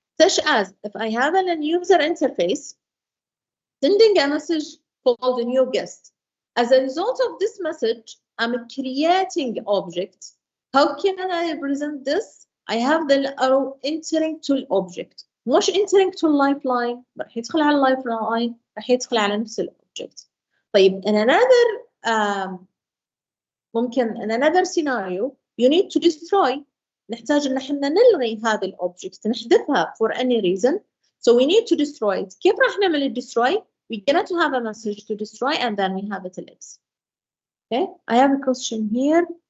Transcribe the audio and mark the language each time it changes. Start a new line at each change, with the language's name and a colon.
English: Such as if I have a user interface sending a message called a new guest. As a result of this message, I'm creating object. How can I represent this? I have the arrow entering to object.
Arabic: مش
English: entering to lifeline،
Arabic: راح يدخل على lifeline، راح يدخل على نفس الobject.
English: طيب in another ممكن in another scenario you need to destroy.
Arabic: نحتاج ان احنا نلغي هذا الobject، نحذفها
English: for any reason. So we need to destroy it.
Arabic: كيف راح نعمل destroy?
English: We get to have a message to destroy and then we have it ellipse. Okay, I have a question here.